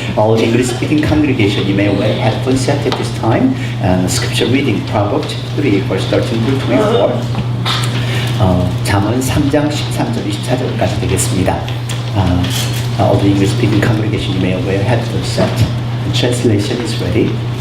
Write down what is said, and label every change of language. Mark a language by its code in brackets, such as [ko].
[en] All English-speaking congregation, you may wear headphones set at this time. Scripture reading, Proverbs 3, verse 13 through 24. [ko] 잠언 3장 13절 24절까지 되겠습니다. [en] All the English-speaking congregation, you may wear headphones set. The translation is ready.